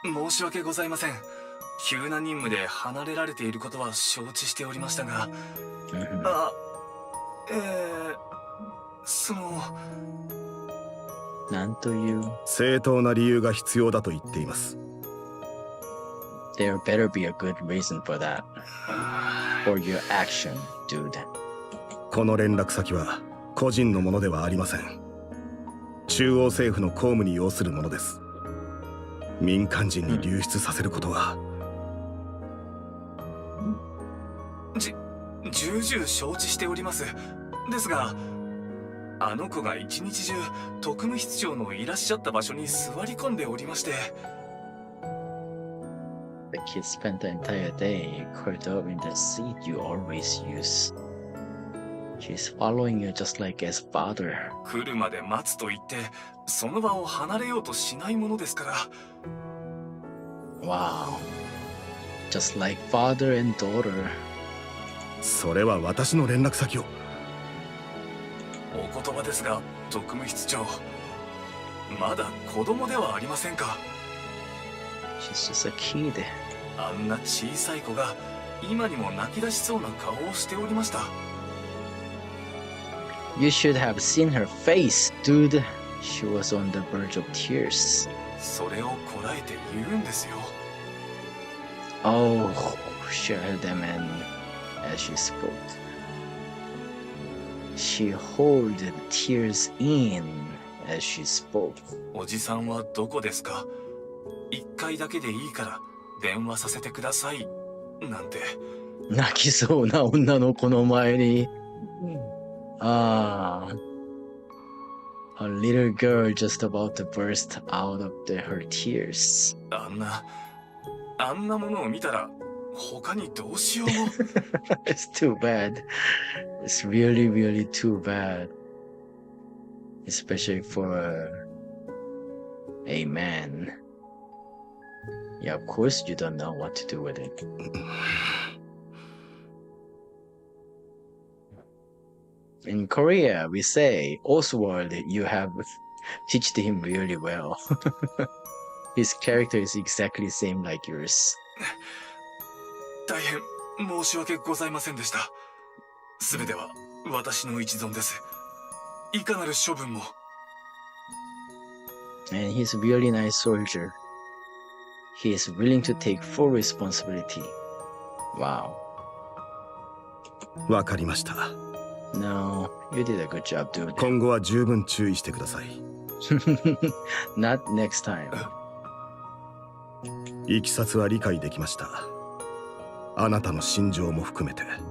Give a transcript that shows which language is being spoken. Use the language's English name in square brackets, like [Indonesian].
[Japanese] 申し訳ございません。急な任務で離れられていることは承知しておりましたが、あ、その、なんという。正当な理由が必要だと言っています。 [English] There better be a good reason for that. For your action, dude. [Japanese] この連絡先は個人のものではありません。中央政府の公務に要するものです。民間人に流出させることは、重々承知しております。ですが、あの子が一日中特務室長のいらっしゃった場所に座り込んでおりまして。 [English] The kid spent the entire day curled up in the seat you always use. She's following you just like as father. [Japanese] 来るまで待つと言って、その場を離れようとしないものですから。 [English] Wow. Just like father and daughter. [Japanese] それは私の連絡先を。お言葉ですが、特務室長、まだ子供ではありませんか。 [English] She's just a kid. [Japanese] あんな小さい子が今にも泣き出しそうな顔をしておりました。 [English] You should have seen her face, dude. She was on the verge of tears. [Japanese] それをこらえて言うんですよ。 [English] Oh, she held them in as she spoke. She held the tears in as she spoke. [Japanese] おじさんはどこですか。一回だけでいいから電話させてくださいなんて。泣きそうな女の子の前に。 [English] ああ。A little girl just about to burst out of her tears. [Japanese] あんなものを見たら他にどうしようも。 [English] It's too bad. It's really, really too bad. Especially for a man. Yeah, of course you don't know what to do with it. In Korea, we say, Oswald, you have teached him really well. His character is exactly the same like yours. [Japanese] 大変申し訳ございませんでした。すべては私の一存です。いかなる処分も。 [English] And he's a really nice soldier. He is willing to take full responsibility. Wow. [Japanese] わかりました。 [English] No, you did a good job, dude. [Japanese] 今後は十分注意してください。 [English] Not next time. [Japanese] いきさつは理解できました。あなたの心情も含めて。